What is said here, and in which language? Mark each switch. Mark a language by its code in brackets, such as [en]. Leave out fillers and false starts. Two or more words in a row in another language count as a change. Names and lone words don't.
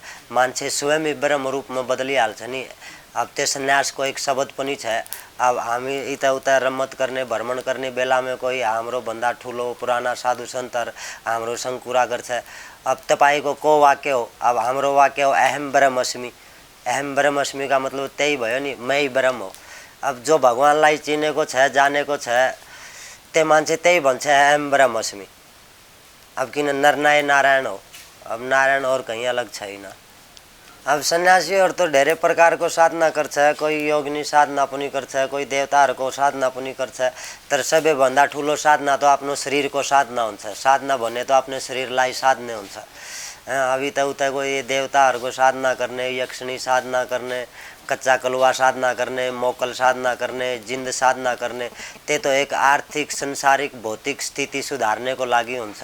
[ne] मान्छे स्वयं ब्रह्म रूपमा बदलिहाल्छ नि। अब त्यो सन्यासको एक शब्द पनि छ। अब हामी यताउता रमत गर्ने भ्रमण गर्ने बेलामा कोही हाम्रो भन्दा ठुलो पुराना साधु सन्तहरू हाम्रोसँग कुरा गर्छ। अब तपाईँको को वाक्य हो? अब हाम्रो वाक्य हो [sa] अहम ब्रह्मस्मि। अहम ब्रह्मस्मि [hi] का मतलब [ne] त्यही भयो नि, [hi] मै ब्रह्म हो। [ne] अब जो भगवानलाई चिनेको छ जानेको छ त्यो मान्छे त्यही भन्छ [sa] अहम ब्रह्मस्मि। [ne] अब किन नरनारायण नारायण हो, अब नारायण [hi] और कहीं अलग [ne] छैन। अब सन्यासीहरू तो धेरै प्रकारको साधना गर्छ, कोही योगिनी साधना पनि गर्छ, कोही देवताहरूको साधना पनि गर्छ। तर सबैभन्दा ठुलो साधना त आफ्नो शरीरको साधना हुन्छ। साधना भन्ने त आफ्नो शरीरलाई साध्ने हुन्छ। अब यता कोही देवताहरूको साधना गर्ने, यक्षिणी साधना गर्ने, कच्चा कलुवा साधना गर्ने, मोकल साधना गर्ने, जिन्द साधना गर्ने, त्यो त एक आर्थिक संसारिक भौतिक स्थिति सुधार्नेको लागि हुन्छ।